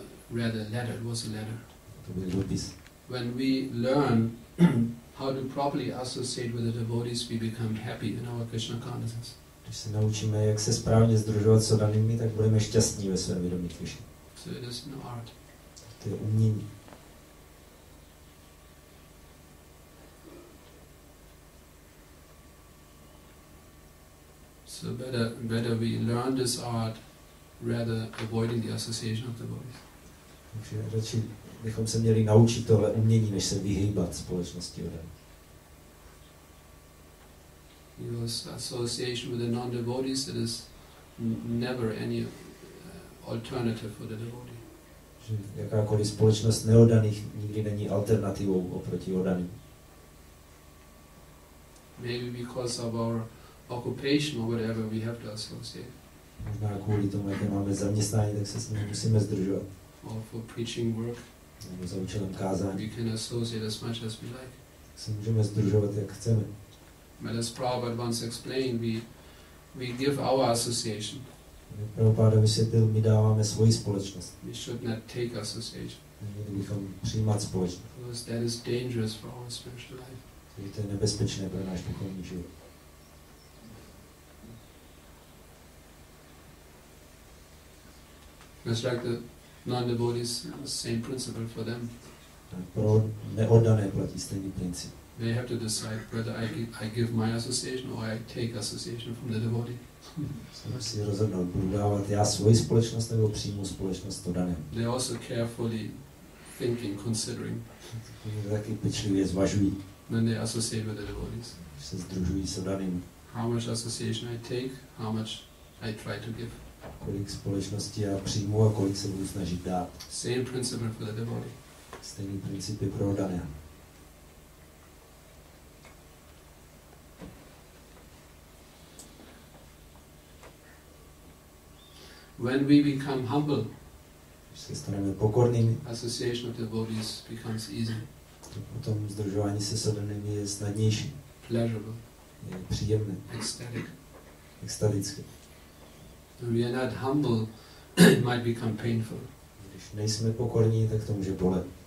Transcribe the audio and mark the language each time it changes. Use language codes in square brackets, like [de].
[en] Read a letter, it was a letter. [cs] To byl dopis. [en] When we learn how to properly associate with the devotees, we become happy in our Krishna consciousness. [cs] Když se naučíme, jak se správně združovat s oddanými, tak budeme šťastní ve svém vědomí Krishny. [en] So it is an art. [cs] To je umění. [en] So better we learn this art rather avoiding the association of devotees. [cs] Takže radši bychom se měli naučit tohle umění, než se vyhýbat společnosti oddaných. [en] Because association with the non-devotees, it is never any alternative for the devotee. [cs] Že jakákoliv společnost neoddaných nikdy není alternativou oproti oddaným. [en] Maybe because of our occupation or whatever, we have to associate. [cs] Možná kvůli tomu, jaké máme zaměstnání, tak se s nimi musíme združovat. [en] Or for preaching work, [cs] Nebo za účelem kázání. [en] we can associate as much as we like. [cs] Tak se můžeme združovat, jak chceme. [en] But as Prabhupada once explained, we give our association. [cs] Prabhupada vysvětlil, my dáváme svoji společnost. [en] We should not take association. [cs] Měli bychom přijímat společnost. [en] Because that is dangerous for our spiritual life. [cs] Takže to je nebezpečné pro náš duchovní život. [en] It's like the non-devotees, same principle for them. [cs] Pro neoddané platí stejný princip. [en] They have to decide whether I give my association or I take association from the devotee. [cs] Se musí rozhodnout, budu dávat já svoji společnost nebo přijmu společnost oddané. [en] They also carefully thinking, considering [cs] Oni taky pečlivě zvažují, [en] when they associate with the devotees. [cs] když se združují s oddaným, [en] How much association I take, how much I try to give. [cs] kolik společnosti já přijmu a kolik se budu snažit dát. [en] Same principle for the devotee. [cs] Stejný princip je pro oddané. [en] When we become humble, [cs] Když se staneme pokornými, [en] association of devotees becomes easy, [cs] to potom združování se s oddanými je snadnější, [en] pleasurable, [cs] je příjemné, [en] ecstatic. [cs] extatické. [en] When we are not humble, it might become painful. [cs] Když nejsme pokorní, tak to může bolet.